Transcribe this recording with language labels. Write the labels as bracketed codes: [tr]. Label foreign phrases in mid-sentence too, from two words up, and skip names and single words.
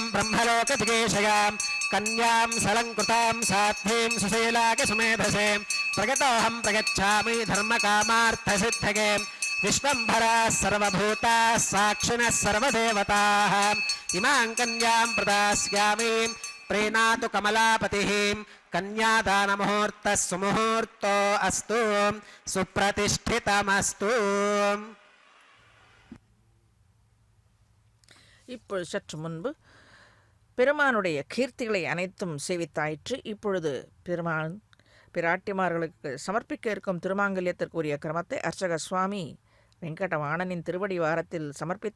[sa] ब्रह्मलोकजिगेशयां कन्यां सलङ्कृतां साध्वीं सुशीलाकसुमेधसे प्रगतोऽहं प्रगच्छामि धर्मकामार्थसिद्धये विश्वम्भराः सर्वभूताः साक्षिणः सर्वदेवताः इमां कन्यां प्रदास्यामि प्रीणातु कमलापतिः कन्यादानमुहूर्तः सुमुहूर्तो अस्तु सुप्रतिष्ठितमस्तु. [ta] இப்பொழுது சற்று முன்பு பெருமானுடைய கீர்த்திகளை அனைத்தும் சேவித்தாயிற்று. இப்பொழுது பெருமான் பிராட்டிமார்களுக்கு சமர்ப்பிக்க இருக்கும் திருமாங்கல்யத்திற்குரிய கிரமத்தை அர்ச்சக சுவாமி வெங்கடவாணனின் திருவடி வாரத்தில் சமர்ப்பித்து